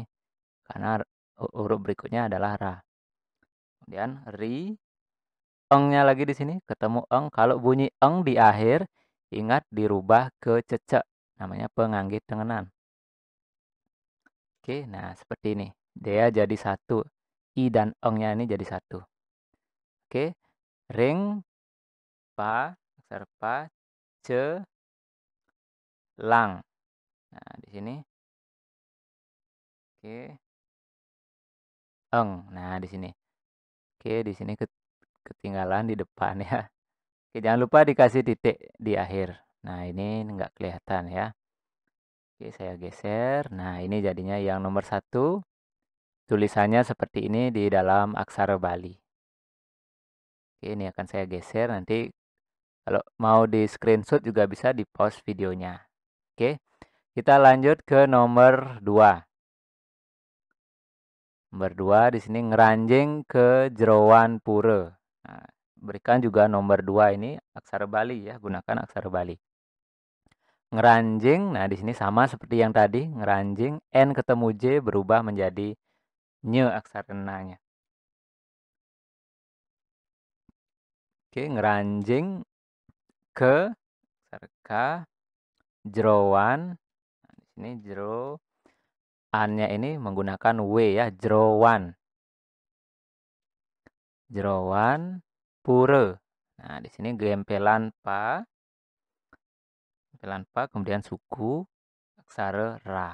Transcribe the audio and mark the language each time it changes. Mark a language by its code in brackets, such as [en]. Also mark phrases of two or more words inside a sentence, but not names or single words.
[id] Karena huruf berikutnya adalah ra. Kemudian ri, eng-nya lagi di sini ketemu eng. Kalau bunyi eng di akhir, ingat dirubah ke cecek. Namanya penganggit tengenan. Oke, nah seperti ini. Dia jadi satu. I dan eng-nya ini jadi satu. Oke, ring, pa, aksara pa, ce, lang. Nah, di sini. Oke, eng. Nah, di sini. Oke, di sini ketinggalan di depan ya. Oke, jangan lupa dikasih titik di akhir. Nah, ini nggak kelihatan ya. Oke, saya geser. Nah, ini jadinya yang nomor 1. Tulisannya seperti ini di dalam aksara Bali. Oke, ini akan saya geser. Nanti kalau mau di screenshot juga bisa di pause videonya. Oke, kita lanjut ke nomor 2. Nomor 2 di sini ngeranjing ke [ban] jeroan pura. [id] Nah, berikan juga nomor 2 ini aksara Bali ya, gunakan aksara Bali. Ngeranjing, nah di sini sama seperti yang tadi, ngeranjing N ketemu J berubah menjadi nye aksara na-nya. Oke, ngeranjing ke aksara K, jeroan. Nah, di sini jero an-nya ini menggunakan W ya, jeroan. [ban] Jeroan pura. [id] Nah, di sini gempelan pa, kemudian suku, aksara ra.